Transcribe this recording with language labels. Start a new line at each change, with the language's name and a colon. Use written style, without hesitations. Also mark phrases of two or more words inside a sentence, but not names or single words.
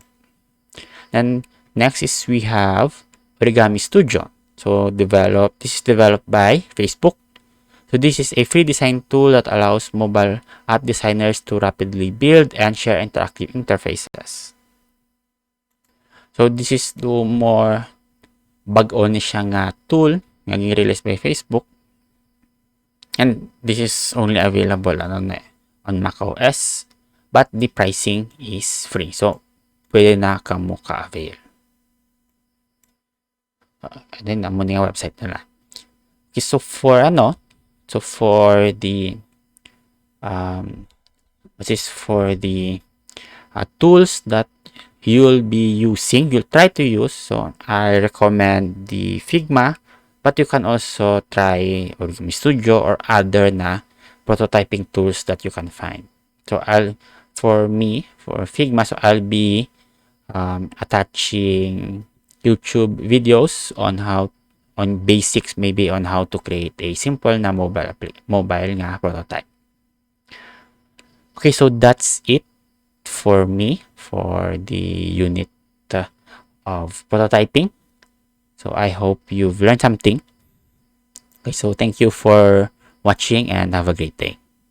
English: And next is we have Origami Studio. So this is developed by Facebook. So this is a free design tool that allows mobile app designers to rapidly build and share interactive interfaces. So this is the more
Hiligaynon: bag-o ni siya nga tool nga
English: released by Facebook. And this is only available on macOS, but the pricing is free.
Hiligaynon: So pwede na kamo ka-avail. Then amo nga website nila.
English: Okay, so for the tools that you'll try to use, so I recommend the Figma, but you can also try Origami Studio or other na prototyping tools that you can find. So for Figma, so I'll be attaching YouTube videos on basics, maybe on how to create a simple na mobile nga prototype. Okay, so that's it for me for the unit of prototyping. So I hope you've learned something. Okay, so thank you for watching and have a great day.